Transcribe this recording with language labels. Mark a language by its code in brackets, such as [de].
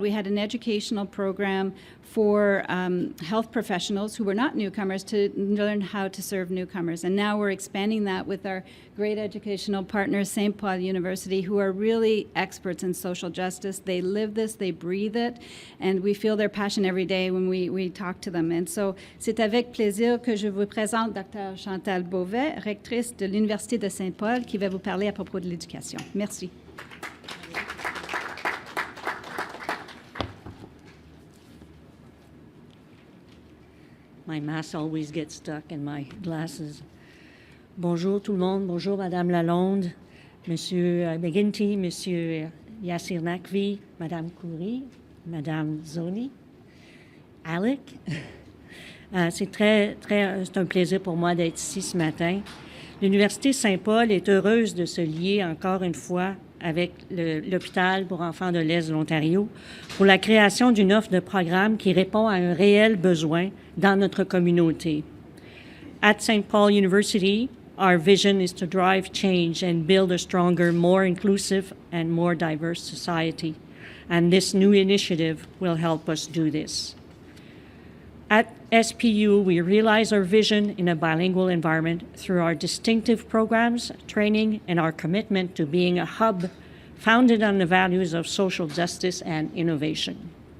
[en] We had an educational program for health professionals who were not newcomers to learn how to serve newcomers. And now we're expanding that with our great educational partners, St. Paul University, who are really experts in social justice. They live this, they breathe it, and we feel their passion every day when we talk to them. And so [fr] c'est avec plaisir que je vous présente Dr. Chantal Beauvais, rectrice de l'Université de Saint Paul, qui va vous parler à propos de l'éducation. Merci. [en] My mask always gets stuck in my glasses. [fr] Bonjour tout le monde, bonjour Madame Lalonde, Monsieur McGinty, Monsieur Yassir Nakvi, Madame Khoury, Madame Zoni, Alec. C'est un plaisir pour moi d'être ici ce matin. L'Université Saint-Paul est heureuse de se lier encore une fois avec l'hôpital pour enfants de l'Est de l'Ontario pour la création d'une offre de programme qui répond à un réel besoin dans notre communauté. [en] At St. Paul University, our vision is to drive change and build a stronger, more inclusive and more diverse society. And this new initiative will help us do this. At SPU, we realize our vision in a bilingual environment through our distinctive programs, training, and our commitment to being a hub founded on the values of social justice and innovation.